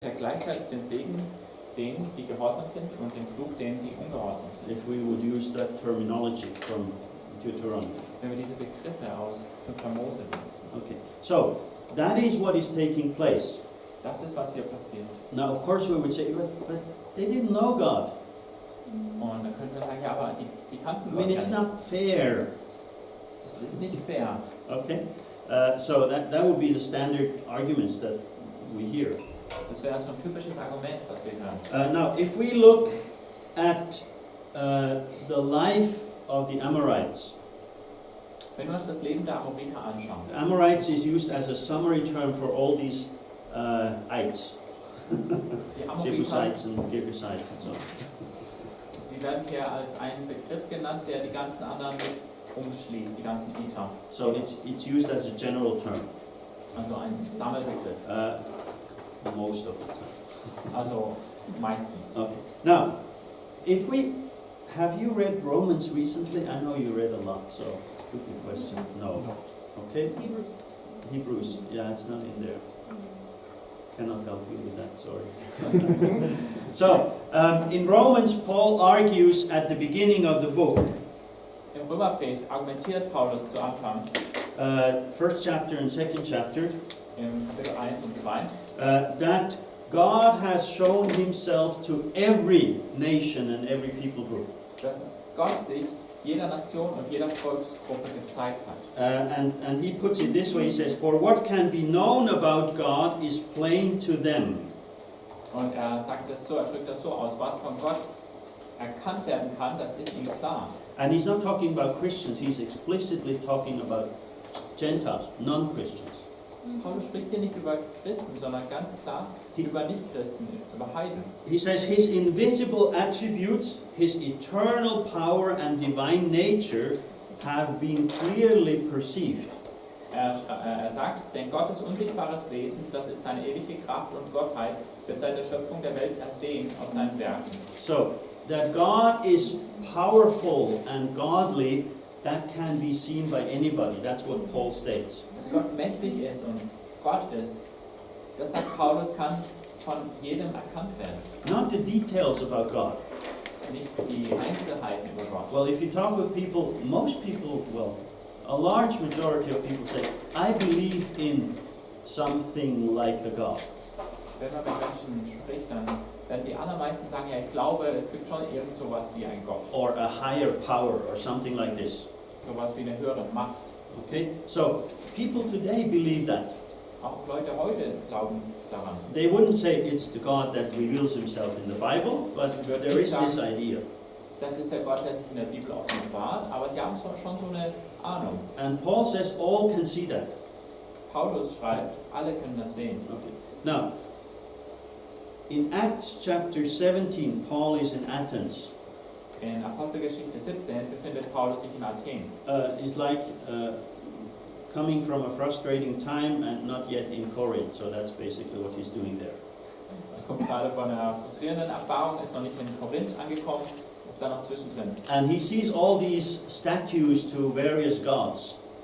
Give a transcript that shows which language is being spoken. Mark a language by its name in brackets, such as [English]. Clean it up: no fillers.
[German] Er gleichzeitig den Segen denen, die gehorsam sind, und den Fluch denen, die ungehorsam sind. [English] If we would use that terminology from Deuteronomy. [German] Wenn wir diese Begriffe aus 5. Mose benutzen. [English] Okay, so that is what is taking place. [German] Das ist, was hier passiert. [English] Now, of course, we would say, but they didn't know God. [German] Und dann könnten wir sagen, ja, aber die kannten [English] I mean, [German] Gott [English] it's [German] ja nicht. [English] not fair. [German] Das ist nicht fair. [English] Okay, so that would be the standard arguments that we hear. [German] Das wäre so ein typisches Argument, was wir hören. [English] Now, if we look at the life of the Amorites, [German] Wenn wir uns das Leben der Amoriter anschauen, [English] Amorites is used as a summary term for all these ites, [German] die Amoriter, [English] Jebusites and Girgashites and so on. [German] die werden hier als ein Begriff genannt, der die ganzen anderen mit umschließt, die ganzen Iter. [English] So it's used as a general term, [German] Also ein Sammelbegriff. [English] most of the time. [German] Also meistens. [English] Okay. Now, have you read Romans recently? I know you read a lot, so stupid question. No. Okay. Hebrews. Yeah, it's not in there. Cannot help you with that. Sorry. So, in Romans, Paul argues at the beginning of the book. [German] Im Römerbrief argumentiert Paulus zu Anfang, [English] First chapter and second chapter, [German] im Kapitel 1 und 2, [English] that God has shown himself to every nation and every people group. [German] dass Gott sich jeder Nation und jeder Volksgruppe gezeigt hat. [English] And he puts it this way, he says, for what can be known about God is plain to them. [German] Und er sagt das so, er drückt das so aus, was von Gott erkannt werden kann, das ist ihm klar. [English] And he's not talking about Christians, he's explicitly talking about Gentiles, non-Christians. [German] Paulus spricht hier nicht über Christen, sondern ganz klar über Nichtchristen, über Heiden. [English] He says his invisible attributes, his eternal power and divine nature have been clearly perceived. [German] Er sagt, denn Gottes unsichtbares Wesen, das ist seine ewige Kraft und Gottheit, wird seit der Schöpfung der Welt ersehen aus seinen Werken. [English] So, that God is powerful and godly, that can be seen by anybody. That's what Paul states. [German] Dass Gott mächtig ist und Gott ist, das sagt Paulus, kann von jedem erkannt werden. [English] Not the details about God. [German] Nicht die Einzelheiten über Gott. [English] Well, if you talk with people, most people, well, a large majority of people say, I believe in something like a God. [German] Wenn man mit Menschen spricht, dann werden die allermeisten sagen, ja, ich glaube, es gibt schon irgend sowas wie ein Gott. [English] Or a higher power or something like this. [German] Sowas wie eine höhere Macht. [English] Okay? So, people today believe that. [German] Auch Leute heute glauben daran. [English] They wouldn't say it's the God that reveals himself in the Bible, but there is this idea. [German] Das ist der Gott, der sich in der Bibel offenbart, aber sie haben schon so eine Ahnung. [English] And Paul says all can see that. [German] Paulus schreibt, alle können das sehen. [English] Okay. Now, in Acts chapter 17, Paul is in Athens. [German] In Apostelgeschichte 17 befindet Paulus sich in Athen. [English] It's like coming from a frustrating time and not yet in Corinth, so that's basically what he's doing there. [German] Er kommt gerade von einer frustrierenden Erfahrung, ist noch nicht in Korinth angekommen, ist da noch zwischendrin. [English] And he sees all these statues to various gods.